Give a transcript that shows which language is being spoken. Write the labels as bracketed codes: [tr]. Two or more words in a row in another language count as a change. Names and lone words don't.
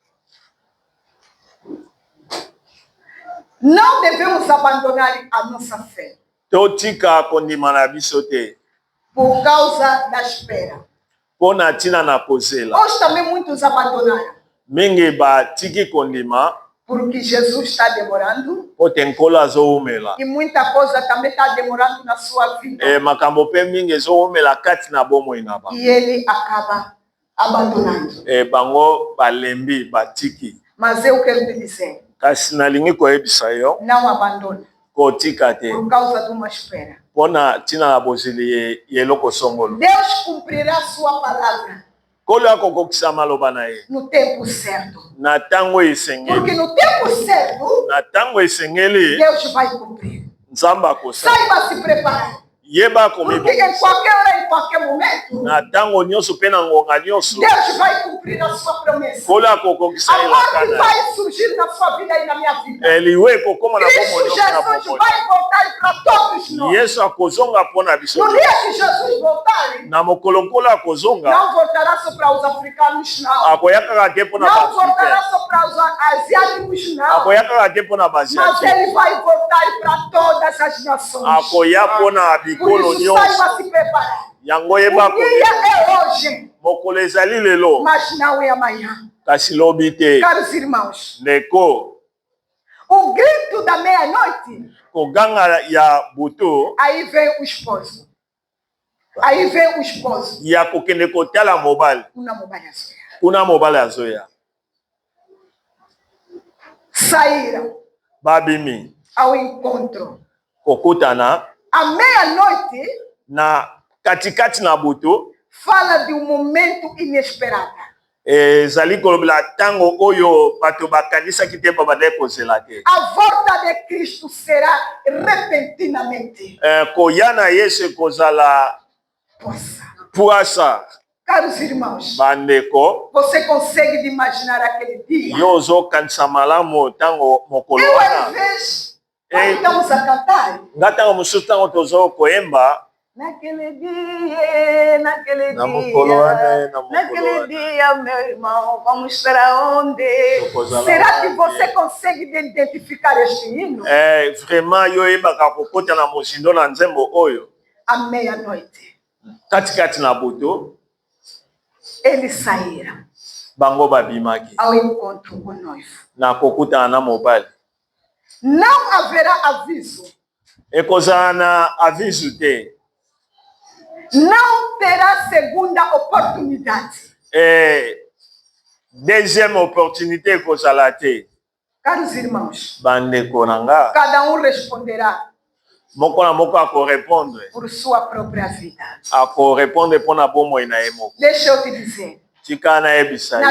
[pt] Não devemos abandonar a nossa fé [ln] totika kondima na biso te [pt] por causa da espera. [ln] mpo na ntina na kozela [pt] Hoje também muitos abandonaram. [ln] mingi batiki kondima [pt] Porque Jesus está demorando. [ln] po te nkolo azowumela [pt] E muita coisa também está demorando na sua vida. [ln] makambo mpe mingi ezowumela kati na bomoi na bango [pt] E ele acaba abandonando. [ln] bango balembi batiki [pt] Mas eu quero te dizer, [ln] kasi nalingi koyebisa yo [pt] não abandone [ln] kotika te [pt] por causa de uma espera. [ln] mpo na ntina na bozeli ya eloko songolo [pt] Deus cumprirá sua palavra [ln] nkolo akokokisa maloba na ye [pt] no tempo certo. [ln] na ntango esengeli [pt] Porque no tempo certo, [ln] na ntango esengeli [pt] Deus vai cumprir. [ln] nzambe akosala [pt] Saiba se preparar. [ln] yeba [pt] Porque em [ln] komibongisa [pt] qualquer hora, em qualquer momento, [ln] na ntango nyonso mpe na ngonga nyonso [pt] Deus vai cumprir a sua promessa. [ln] nkolo akokokisa [pt] A [ln] elaka [pt] morte [ln] na ye [pt] vai surgir na sua vida e na minha vida. [ln] liwe ekokóma na bomoi [pt] Cristo [ln] nyonso na [pt] Jesus [ln] bomoi [pt] vai voltar para todos nós. [ln] yesu akozonga mpo na biso [pt] No dia que Jesus voltar, [ln] na mokolo nkolo akozonga [pt] não voltará só para os africanos, não. [ln] akoya kaka te mpo na [pt] Não voltará [ln] baafrikain [pt] só para os asiáticos, não. [ln] akoya kaka te mpo na [pt] Mas [ln] basiati [pt] ele vai voltar para todas as nações. [ln] akoya mpo na [pt] Por [ln] bikolo [pt] isso, [ln] nyonso [pt] saiba se preparar. [ln] yango yeba [pt] O dia é hoje, [ln] mokolo ezali lelo [pt] mas não é amanhã. [ln] kasi lobi te [pt] Caros irmãos, [ln] ndeko [pt] o grito da meia-noite, [ln] koganga ya butu [pt] aí vem o esposo. Aí vem o esposo. [ln] ya kokende kotala mobali Una mobile azoya. kuna mobali azoya [pt] Saíram [ln] babimi [pt] ao encontro. [ln] kokutana [pt] À meia-noite, [ln] na katikati na butu [pt] fala de um momento inesperado. [ln] ezali kolobela ntango oyo bato bakanisaki te babandai kozela te. [pt] A volta de Cristo será repentinamente. [ln] Koya na Yesu ekozala puasa. [pt] Caros irmãos, [ln] Bandeko [pt] você consegue imaginar aquele dia? [ln] yo ozokanisa malamu ntango mokolo [pt] Eu, [ln] wana [pt] às vezes, quando estamos a cantar, [ln] nga ntango mosusu ntango tozo koyemba [pt] naquele dia, naquele [ln] Na mokolo wana, [pt] dia, naquele dia, meu irmão, vamos para onde? [ln] Tokozala [pt] Será que [ln] wapi? [pt] você consegue identificar este hino? [ln] Vraiment yo oyebaka kokota na mozindo na nzembo oyo [pt] À meia-noite, [ln] katikati na butu [pt] eles saíram [ln] bango babimaki [pt] ao encontro com o noivo. [ln] na kokutana na mobali. [pt] Não haverá aviso, [ln] Ekozala na aviso te. [pt] não terá segunda oportunidade. [fr] Deuxième opportunité [ln] ekozala te. [pt] Caros irmãos, [ln] Bandeko na nga [pt] cada um responderá [ln] moko na moko akorepondre [pt] por sua própria vida. [ln] akorepondre mpona bomoi na ye moko. [pt] Deixa eu te dizer, [ln] Tika nayebisa yo